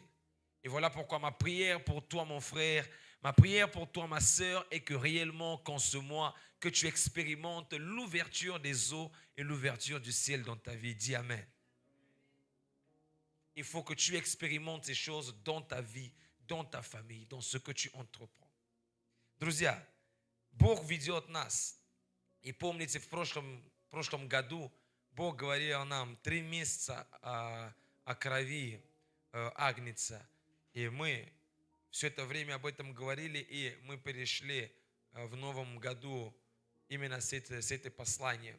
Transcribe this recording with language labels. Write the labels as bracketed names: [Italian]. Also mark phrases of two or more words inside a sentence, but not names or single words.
[French] Et voilà pourquoi ma prière pour toi, mon frère, ma prière pour toi, ma sœur, est que réellement, qu'en ce mois, que tu expérimentes l'ouverture des eaux et l'ouverture du ciel dans ta vie. Dis Amen. Il faut que tu expérimentes ces choses dans ta vie, dans ta famille, dans ce que tu entreprends. [Russian] Друзья, Бог ведет нас. И помните, в прошлом году Бог говорил нам 3 месяца о крови Агнца. И мы все это время об этом говорили, и мы перешли в новом году именно с этой посланием.